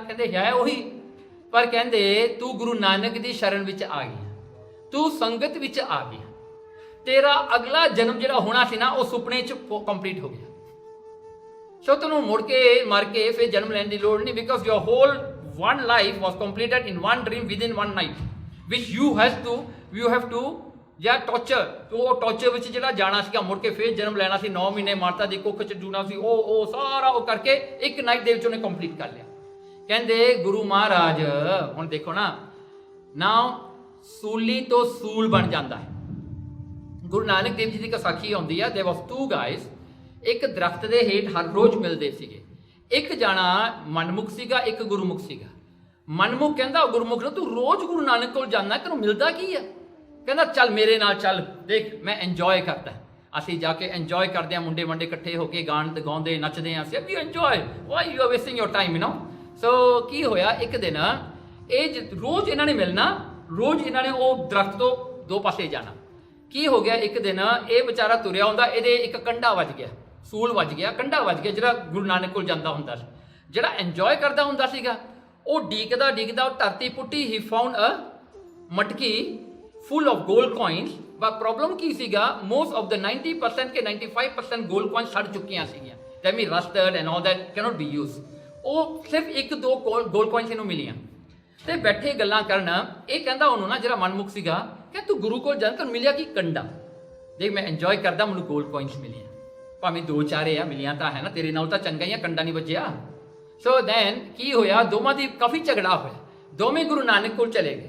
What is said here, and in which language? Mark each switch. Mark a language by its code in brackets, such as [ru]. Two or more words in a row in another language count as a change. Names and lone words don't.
[pa] ਕਹਿੰਦੇ ਹੈ ਉਹੀ, ਪਰ ਕਹਿੰਦੇ ਤੂੰ ਗੁਰੂ ਨਾਨਕ ਦੀ ਸ਼ਰਨ ਵਿੱਚ ਆ ਗਿਆ, ਤੂੰ ਸੰਗਤ ਵਿੱਚ ਆ ਗਿਆ, ਤੇਰਾ ਅਗਲਾ ਜਨਮ ਜਿਹੜਾ ਹੋਣਾ ਸੀ ਨਾ ਉਹ ਸੁਪਨੇ 'ਚ ਕੰਪਲੀਟ ਹੋ ਗਿਆ। ਸੋ ਤੈਨੂੰ ਮੁੜ ਕੇ ਮਰ ਕੇ ਫਿਰ ਜਨਮ ਲੈਣ ਦੀ ਲੋੜ ਨਹੀਂ, [en] because your whole one life was completed in one dream within one night, which you have to [pa] ਜਾਂ ਟੌਰਚਰ, ਉਹ ਟੌਰਚਰ ਵਿੱਚ ਜਿਹੜਾ ਜਾਣਾ ਸੀਗਾ, ਮੁੜ ਕੇ ਫਿਰ ਜਨਮ ਲੈਣਾ ਸੀ, 9 ਮਹੀਨੇ ਮਾਤਾ ਦੀ ਕੁੱਖ 'ਚ ਜੂਣਾ ਸੀ, ਉਹ ਸਾਰਾ ਉਹ ਕਰਕੇ ਇੱਕ ਨਾਈਟ ਦੇ ਵਿੱਚ ਉਹਨੇ ਕੰਪਲੀਟ ਕਰ ਲਿਆ। ਕਹਿੰਦੇ ਗੁਰੂ ਮਹਾਰਾਜ ਹੁਣ ਦੇਖੋ ਨਾ ਸੂਲੀ ਤੋਂ ਸੂਲ ਬਣ ਜਾਂਦਾ ਹੈ। ਗੁਰੂ ਨਾਨਕ ਦੇਵ ਜੀ ਦੀ ਕਸਾਖੀ ਆਉਂਦੀ ਆ, [en] there was two guys, [pa] ਇੱਕ ਦਰਖਤ ਦੇ ਹੇਠ ਹਰ ਰੋਜ਼ ਮਿਲਦੇ ਸੀਗੇ। ਇੱਕ ਜਾਣਾ ਮਨਮੁਖ ਸੀਗਾ, ਇੱਕ ਗੁਰਮੁਖ ਸੀਗਾ। ਮਨਮੁਖ ਕਹਿੰਦਾ ਗੁਰਮੁਖ ਨੂੰ ਤੂੰ ਰੋਜ਼ ਗੁਰੂ ਨਾਨਕ ਕੋਲ ਜਾਂਦਾ, ਤੈਨੂੰ ਮਿਲਦਾ ਕੀ ਆ? ਕਹਿੰਦਾ ਚੱਲ ਮੇਰੇ ਨਾਲ ਚੱਲ, ਦੇਖ ਮੈਂ ਇੰਜੋਏ ਕਰਦਾ। ਅਸੀਂ ਜਾ ਕੇ ਇੰਜੋਏ ਕਰਦੇ ਹਾਂ, ਮੁੰਡੇ ਮੰਡੇ ਇਕੱਠੇ ਹੋ ਕੇ ਗਾਣ ਗਾਉਂਦੇ ਨੱਚਦੇ ਹਾਂ ਅਸੀਂ, ਵੀ ਇੰਜੋਏ, [en] why you are wasting your time, [pa] ਸੋ ਕੀ ਹੋਇਆ ਇੱਕ ਦਿਨ ਇਹ ਰੋਜ਼ ਇਹਨਾਂ ਨੇ ਮਿਲਣਾ, ਰੋਜ਼ ਇਹਨਾਂ ਨੇ ਉਹ ਦਰਖਤ ਤੋਂ ਦੋ ਪਾਸੇ ਜਾਣਾ। ਕੀ ਹੋ ਗਿਆ ਇੱਕ ਦਿਨ ਇਹ ਵਿਚਾਰਾ ਤੁਰਿਆ ਹੁੰਦਾ, ਇਹਦੇ ਇੱਕ ਕੰਡਾ ਵੱਜ ਗਿਆ, ਸੂਲ ਵੱਜ ਗਿਆ, ਕੰਡਾ ਵੱਜ ਗਿਆ, ਜਿਹੜਾ ਗੁਰੂ ਨਾਨਕ ਕੋਲ ਜਾਂਦਾ ਹੁੰਦਾ ਸੀ, ਜਿਹੜਾ ਇੰਜੋਏ ਕਰਦਾ ਹੁੰਦਾ ਸੀਗਾ। ਉਹ ਡੀਕਦਾ ਡੀਕਦਾ ਉਹ ਧਰਤੀ ਪੁੱਟੀ, [en] he found a [pa] ਮਟਕੀ [en] full of gold coins, but problem [pa] ਕੀ ਸੀਗਾ, [en] most of the 90% ਕੇ 95% gold coins [pa] ਸੜ ਚੁੱਕੀਆਂ ਸੀਗੀਆਂ, [en] that means rusted and all that cannot be used। [pa] ਉਹ ਸਿਰਫ ਇੱਕ ਦੋ [en] gold coins [pa] ਇਹਨੂੰ ਮਿਲੀਆਂ ਤੇ ਬੈਠੇ ਗੱਲਾਂ ਕਰਨ। ਇਹ ਕਹਿੰਦਾ ਉਹਨੂੰ ਨਾ ਜਿਹੜਾ ਮਨਮੁਖ ਸੀਗਾ ਕਿ ਤੂੰ ਗੁਰੂ ਕੋਲ ਜਾਂ ਤੈਨੂੰ ਮਿਲਿਆ ਕੀ? ਕੰਡਾ। ਦੇਖ ਮੈਂ ਇੰਜੋਏ ਕਰਦਾ, ਮੈਨੂੰ [en] gold coins [pa] ਮਿਲੀਆਂ, ਭਾਵੇਂ ਦੋ ਚਾਰੇ ਆ ਮਿਲੀਆਂ ਤਾਂ ਹੈ ਨਾ, ਤੇਰੇ ਨਾਲ ਤਾਂ ਚੰਗਾ ਹੀ ਆ, ਕੰਡਾ ਨਹੀਂ ਵੱਜਿਆ। ਸੋ ਦੈਨ ਕੀ ਹੋਇਆ, ਦੋਵਾਂ ਦੀ ਕਾਫੀ ਝਗੜਾ ਹੋਇਆ, ਦੋਵੇਂ ਗੁਰੂ ਨਾਨਕ ਕੋਲ ਚਲੇ ਗਏ।